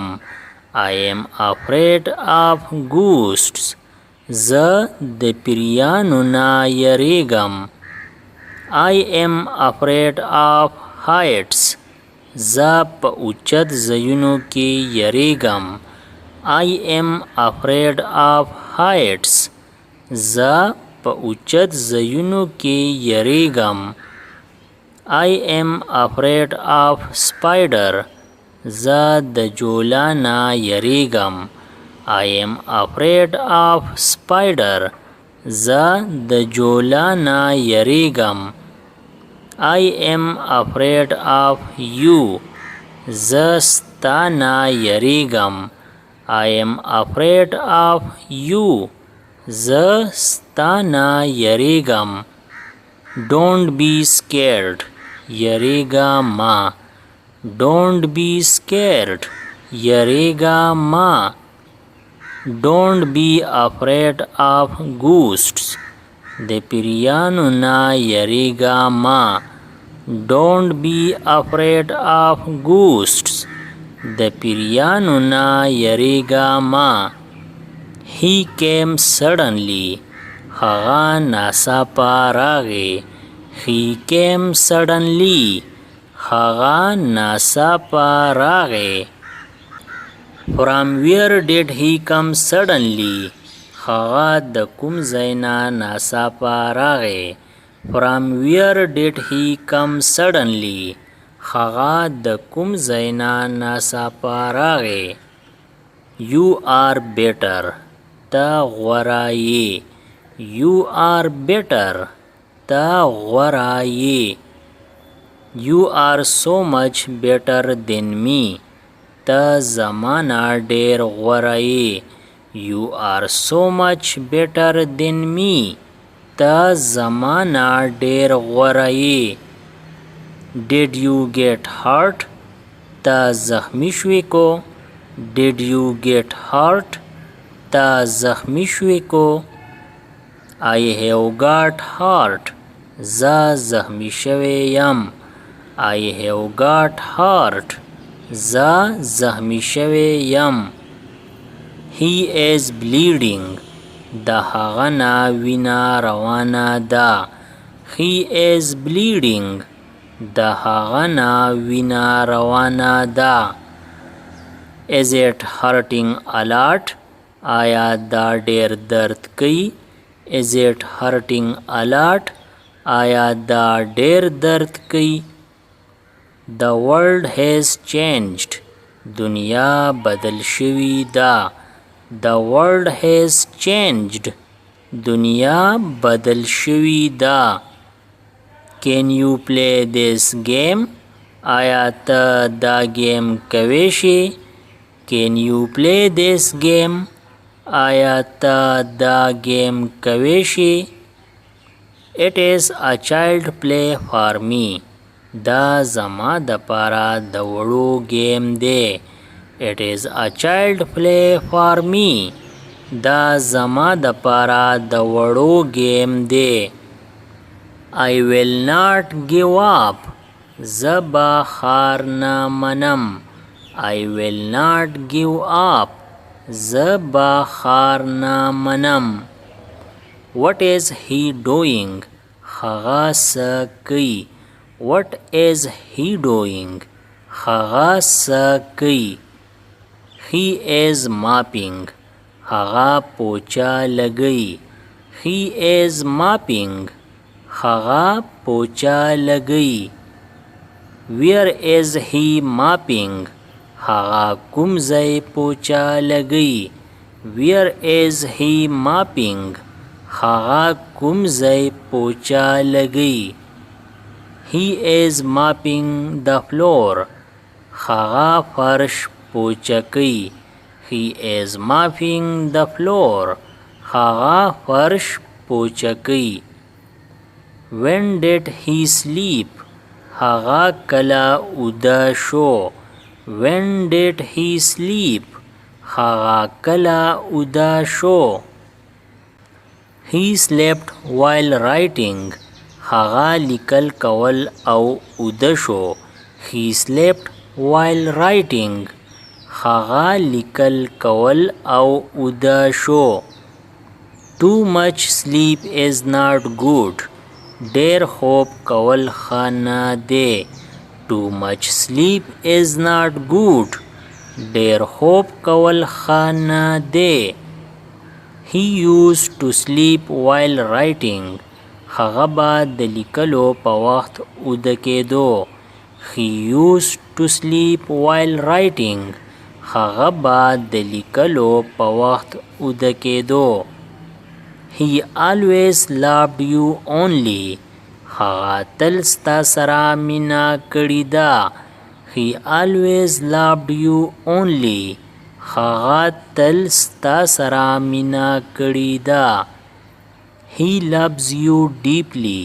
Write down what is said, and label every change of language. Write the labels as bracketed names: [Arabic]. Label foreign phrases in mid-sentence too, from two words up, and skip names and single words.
[English] I am afraid of ghosts. [Pashto] زه د پیریانو نه یریږم. [English] I am afraid of heights. [Pashto] زه په اوچت ځایونو کې یریږم. [English] I am afraid of heights. [Pashto] زه په اوچت ځایونو کې یریږم. [English] I am afraid of spider. [Pashto] زه د جولا نه یریږم. [English] I am afraid of spider. [Pashto] زه د جولا نه یریږم. [English] I am afraid of you. [Pashto] زه ستا نه یریږم. [English] I am afraid of you. [Pashto] زه ستا نه یریږم. [English] Don't be scared. [Pashto] یریږه ما. [English] Don't be scared. [Pashto] یریږه ما. [English] Don't be afraid of ghosts. [Pashto] د پیریانو نه یریږه ما. [English] Don't be afraid of ghosts. [Pashto] د پیریانو نه یریږه ما. [English] He came suddenly. [Pashto] هغه ناڅاپه راغی. [English] He came suddenly. [Pashto] هغه ناڅاپه راغی. [English] From where did he come suddenly? [Pashto] هغه د کوم ځای نه ناڅاپه راغی. [English] From where did he come suddenly? [Pashto] هغه د کوم ځای نه ناڅاپه راغی. [English] You are better. [Pashto] ته غوره یې. [English] You are better. [Pashto] ته غوره یې. [English] You are so much better than me. [Pashto] ته زمانه ډېر غوره یې. [English] You are so much better than me. [Pashto] ته زمانه ډېر غوره یې. [English] Did you get hurt? [Pashto] ته زخمی شوې کو. [English] Did you get hurt? [Pashto] ته زخمی شوې کو. [English] I have got hurt. [Pashto] زه زخمی شوی یم. [English] I have got hurt. [Pashto] زه زخمی شوی یم. [English] He is bleeding. [Pashto] د هغه نه وینه روانه ده. [English] He is bleeding. [Pashto] د هغه نه وینه روانه ده. [English] Is it hurting a lot? [Pashto] آیا دا ډیر درد کوي؟ [English] Is it hurting a lot? [Pashto] آیا دا ډیر درد کوي؟ [English] The world has changed. [Pashto] دنیا بدل شوی ده. [English] The world has changed. [Pashto] دنیا بدل شوی ده. [English] Can you play this game? [Pashto] آیا ته دا گیم کوی شي؟ [English] Can you play this game? [Pashto] آیا ته دا گیم کوی شي؟ [English] It is a child play for me. [Pashto] دا زما د پاره د وړو گیم دی. [English] It is a child play for me. [Pashto] دا زما د پاره د وړو گیم دی. [English] I will not give up. [Pashto] زه به خار نه منم. [English] I will not give up. [Pashto] زه به خار نه منم. [English] What is he doing? [Pashto] هغه څه کوي. [English] What is he doing? [Pashto] هغه څه کوي. [English] He is mopping. [Pashto] هغه پوچا لګي. [English] He is mopping. [Pashto] هغه پوچا لګي. [English] Where is he mopping? [Pashto] هغه کوم ځای پوچا لګي. [English] Where is he mopping? [Pashto] هغه کوم ځای پوچا لګي. [English] He is mopping the floor. [Pashto] هغه فرش پوچا کوي. [English] He is mopping the floor. [Pashto] هغه فرش پوچا کوي. [English] When did he sleep? [Pashto] هغه کله اوده شو. [English] When did he sleep? [Pashto] هغه کله اوده شو. [English] He slept while writing. [Pashto] هغه لیکل کول او اوده شو. [English] He slept while writing. [Pashto] هغه لیکل کول او اوده شو. [English] Too much sleep is not good. [Pashto] ډیر خوب کول ښه نه دی. [English] Too much sleep is not good. [Pashto] ډیر خوب کول ښه نه دی. [English] He used to sleep while writing. [Pashto] هغه به د لیکلو په وخت اوده کېدو. [English] He used to sleep while writing. [Pashto] هغه به د لیکلو په وخت اوده کېدو. [English] He always loved you only. [Pashto] هغه تل ستا سره مینه کړې ده. [English] He always loved you only. [Pashto] هغه تل ستا سره مینه کړې ده. [English] He loves you deeply.